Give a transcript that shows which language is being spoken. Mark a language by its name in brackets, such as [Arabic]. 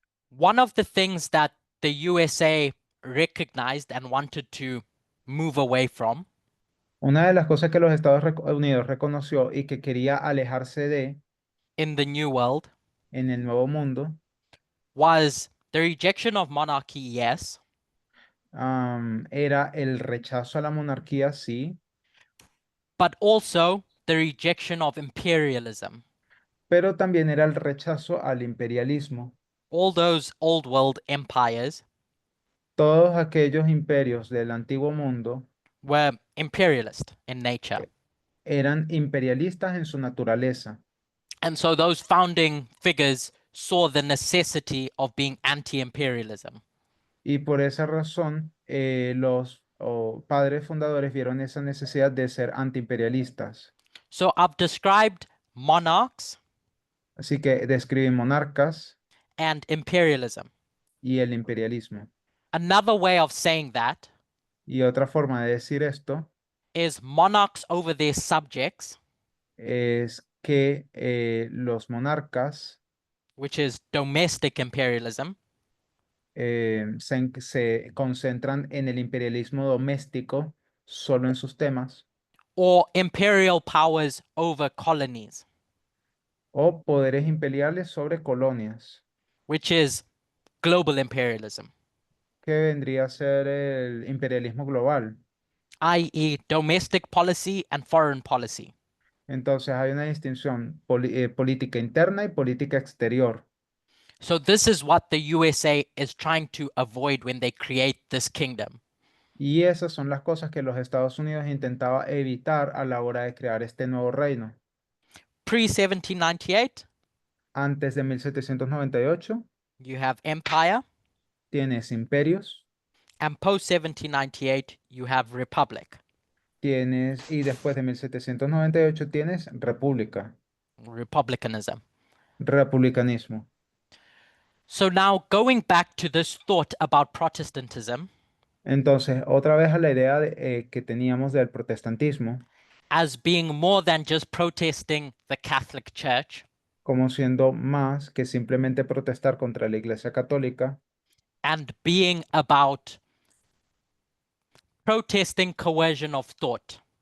[English] One of the things that the USA recognized and wanted to move away from [Spanish] Una de las cosas que los Estados Unidos reconoció y que quería alejarse de [English] in the New World [Spanish] en el Nuevo Mundo [English] was the rejection of monarchy, yes, [Spanish] era el rechazo a la monarquía, sí, [English] but also the rejection of imperialism. [Spanish] pero también era el rechazo al imperialismo. [English] All those old world empires [Spanish] Todos aquellos imperios del antiguo mundo [English] were imperialist in nature. [Spanish] eran imperialistas en su naturaleza. [English] And so those founding figures saw the necessity of being anti-imperialism. [Spanish] Y por esa razón, los padres fundadores vieron esa necesidad de ser antiimperialistas. [English] So I've described monarchs [Spanish] Así que describen monarcas [English] and imperialism. [Spanish] y el imperialismo. [English] Another way of saying that [Spanish] Y otra forma de decir esto [English] is monarchs over their subjects, [Spanish] es que los monarcas [English] which is domestic imperialism, [Spanish] se concentran en el imperialismo doméstico solo en sus temas [English] or imperial powers over colonies, [Spanish] o poderes imperiales sobre colonias, [English] which is global imperialism, [Spanish] que vendría a ser el imperialismo global. [English] i.e., domestic policy and foreign policy. [Spanish] Entonces hay una distinción política interna y política exterior. [English] So this is what the USA is trying to avoid when they create this kingdom. [Spanish] Y esas son las cosas que los Estados Unidos intentaba evitar a la hora de crear este nuevo reino. [English] Pre-1798, [Spanish] Antes de 1798 [English] you have empire, [Spanish] tienes imperios, [English] and post-1798, you have republic, [Spanish] y después de 1798 tienes república, [English] republicanism. [Spanish] republicanismo. [English] So now going back to this thought about Protestantism [Spanish] Entonces, otra vez a la idea que teníamos del protestantismo, [English] as being more than just protesting the Catholic Church, [Spanish] como siendo más que simplemente protestar contra la Iglesia Católica, [English] and being about protesting coercion of thought.